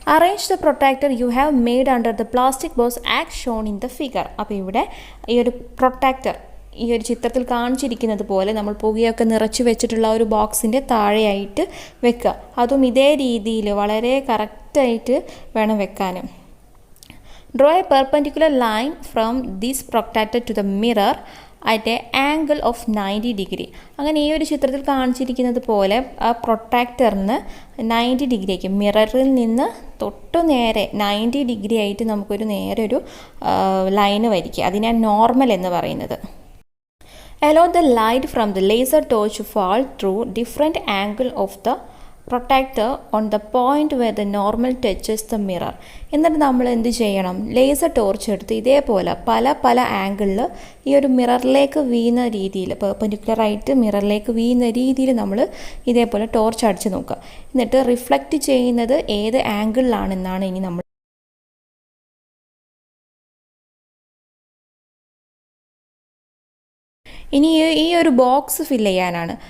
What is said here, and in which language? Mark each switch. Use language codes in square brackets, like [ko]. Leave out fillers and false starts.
[en] Arrange the protractor you have made under the plastic box as shown in the figure. [ml] അപ്പോൾ ഇവിടെ ഈ ഒരു protractor ഈ ഒരു ചിത്രത്തിൽ കാണിച്ചിരിക്കുന്നത് പോലെ നമ്മൾ പുകയൊക്കെ നിറച്ച് വെച്ചിട്ടുള്ള ഒരു ബോക്സിൻ്റെ താഴെയായിട്ട് വെക്കുക. അതും ഇതേ രീതിയിൽ വളരെ കറക്റ്റായിട്ട് വേണം വെക്കാനും. [en] Draw a perpendicular line from this protractor to the mirror at an angle of 90 degree. [ml] അങ്ങനെ ഈ ഒരു ചിത്രത്തിൽ കാണിച്ചിരിക്കുന്നത് പോലെ ആ പ്രൊട്ടാക്ടറിന് 90 ഡിഗ്രിക്ക് മിററിൽ നിന്ന് തൊട്ട് നേരെ 90 ഡിഗ്രി ആയിട്ട് നമുക്കൊരു നേരെ ഒരു ലൈന് വരയ്ക്കുക. അതിനാണ് നോർമൽ എന്ന് പറയുന്നത്. [en] Allow the light from the laser torch to fall through different angle of the protractor on the point where the normal touches the mirror. [ml] എന്നിട്ട് നമ്മൾ എന്ത് ചെയ്യണം? ലേസർ ടോർച്ച് എടുത്ത് ഇതേപോലെ പല ആംഗിളിൽ ഈ ഒരു മിററിലേക്ക് വീഴുന്ന രീതിയിൽ, പെർപെൻഡിക്കുലറായിട്ട് മിററിലേക്ക് വീഴുന്ന രീതിയിൽ നമ്മൾ ഇതേപോലെ ടോർച്ച് അടിച്ച് നോക്കുക. എന്നിട്ട് റിഫ്ലക്റ്റ് ചെയ്യുന്നത് ഏത് ആംഗിളിലാണെന്നാണ് ഇനി നമ്മൾ ഇനി ഈ ഒരു ബോക്സ് ഫില്ല് ചെയ്യാനാണ്.